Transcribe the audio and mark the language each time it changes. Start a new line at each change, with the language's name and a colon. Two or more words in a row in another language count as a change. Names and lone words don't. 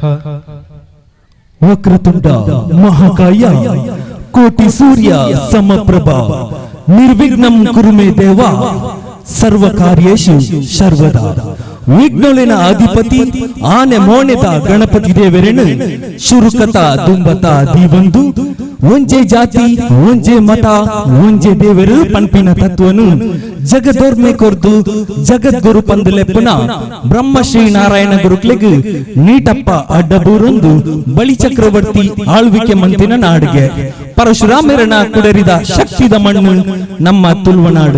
Sanskrit: ವಕ್ರತುಂಡ ಮಹಾಕಾಯ ಕೋಟಿ ಸೂರ್ಯ ಸಮಪ್ರಭ ನಿರ್ವಿಘ್ನಂ ಕುರು ಮೇ ದೇವ ಸರ್ವ ಕಾರ್ಯೇಷು ಸರ್ವದಾ
Tulu: ವಿಘ್ನೋಳಿನ ಅಧಿಪತಿ ಆನೆ ಮೋಣೆದ ಗಣಪತಿ ದೇವರೇನು ಶುರುಕತ ದುಂಬತ ದೀವಂದು ಒಂಜೆ ಜಾತಿ ಒಂಜೆ ಮತ ಒಂಜೆ ದೇವರು ಪಂಪಿನ ತತ್ವನು ಜಗದೋರ್ಮೆ ಕೊರ್ದು ಜಗದ್ಗುರು ಪಂದುಲೆಪ್ಪುನ ಬ್ರಹ್ಮಶ್ರೀ ನಾರಾಯಣ ಗುರುಕ್ಲೆಗ್ ನೀಟಪ್ಪ ಅಡ್ಡಬೂರೊಂದು ಬಳಿ ಚಕ್ರವರ್ತಿ ಆಳ್ವಿಕೆ ಮಂತಿನ ನಾಡಿಗೆ ಪರಶುರಾಮರಣ ಕುಡರಿದ ಶಕ್ತಿದ ಮಣ್ಣು ನಮ್ಮ ತುಳುವನಾಡು